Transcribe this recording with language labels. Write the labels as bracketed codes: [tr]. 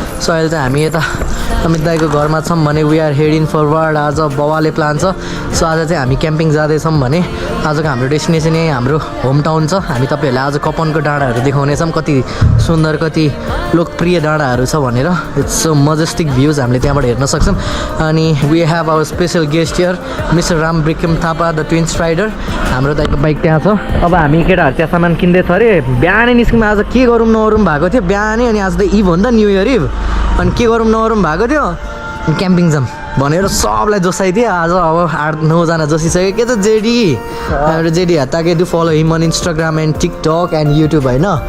[ne] So अहिले चाहिँ हामी यता अमित दाइको घरमा छौँ भने [en] we are heading forward. [ne] आज बवाले प्लान छ. So आज चाहिँ हामी क्याम्पिङ जाँदैछौँ भने आजको हाम्रो डेस्टिनेसन यही हाम्रो होम टाउन छ. हामी तपाईँहरूलाई आज कपनको डाँडाहरू देखाउनेछौँ. कति सुन्दर कति लोकप्रिय डाँडाहरू छ भनेर. [en] it's so majestic views [ne] हामीले त्यहाँबाट हेर्न सक्छौँ. [en] अनि we have our special guest here, Mr. [ne] Ram Bikram Thapa the twins rider. हाम्रो दाइको बाइक त्यहाँ छ. अब हामी केटाहरू त्यहाँ सामान किन्दैछ अरे. बिहानै निस्क्यौँ आज के गरौँ नगरौँ भएको थियो बिहानै. अनि आज त इभ हो नि त न्यू इयर इभ. अनि के गरौँ नगरौँ भएको थियो क्याम्पिङ जाऊँ भनेर सबलाई जोसाइदिएँ. आज अब 8-9 जना जोसिसक्यो. के त जेडी हाम्रो JD हत्ताके [en] do follow him on Instagram and TikTok and YouTube [ne] होइन.